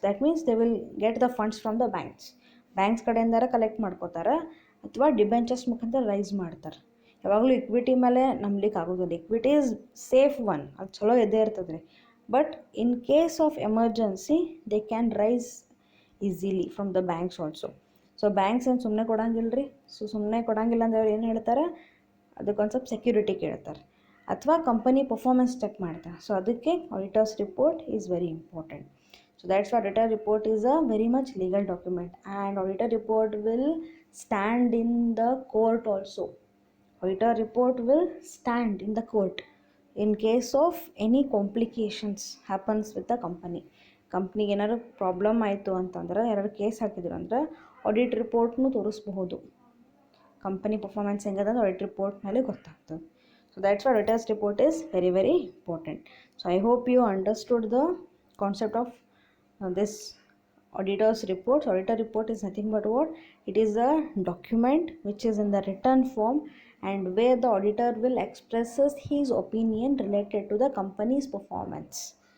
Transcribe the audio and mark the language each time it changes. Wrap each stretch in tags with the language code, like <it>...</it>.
<en>That means they will get the funds from the banks</en> <kn>ಕಡೆಯಿಂದಾರ collect ಮಾಡ್ಕೋತಾರೆ ಅಥವಾ debentures ಮುಖಾಂತರ rice ಮಾಡ್ತಾರೆ. ಯಾವಾಗಲೂ ಇಕ್ವಿಟಿ ಮೇಲೆ ನಂಬಲಿಕ್ಕೆ ಆಗೋದಿಲ್ಲ,</kn> <en>equity is safe one,</en> <kn>ಅದು ಚಲೋ ಇದ್ದೇ ಇರ್ತದೆ ರೀ.</kn> <en>But in case of emergency they can raise easily from the banks also.</en> <kn>So banks ಏನು ಸುಮ್ಮನೆ ಕೊಡಂಗಿಲ್ಲ ರೀ. ಸೊ ಸುಮ್ಮನೆ ಕೊಡಂಗಿಲ್ಲ ಅಂದ್ರೆ ಅವ್ರು ಏನು ಹೇಳ್ತಾರೆ, ಅದಕ್ಕೊಂದು ಸ್ವಲ್ಪ ಸೆಕ್ಯೂರಿಟಿ ಕೇಳ್ತಾರೆ ಅಥವಾ ಕಂಪನಿ ಪರ್ಫಾರ್ಮೆನ್ಸ್ ಚೆಕ್ ಮಾಡ್ತಾರೆ.</kn> <en>So ಅದಕ್ಕೆ auditors report is very important. So that's why auditor report is a very much legal document, and auditor report will stand in the court also. Auditor report will stand in the court in case of any complications happens with the company.</en> <kn>ಕಂಪ್ನಿಗೆ ಏನಾದ್ರು problem ಆಯಿತು ಅಂತಂದ್ರೆ, ಯಾರು case ಹಾಕಿದ್ರು ಅಂದ್ರೆ audit ರಿಪೋರ್ಟ್ನು ತೋರಿಸ್ಬಹುದು. Company performance ಹೆಂಗದ audit report ಮೇಲೆ ಗೊತ್ತಾಗ್ತದೆ.</kn> <en>So that's why auditors report is very very important. So I hope you understood the concept of this auditor's report. Auditor report is nothing but what? It is a document which is in the written form, and where the auditor will expresses his opinion related to the company's performance.</en>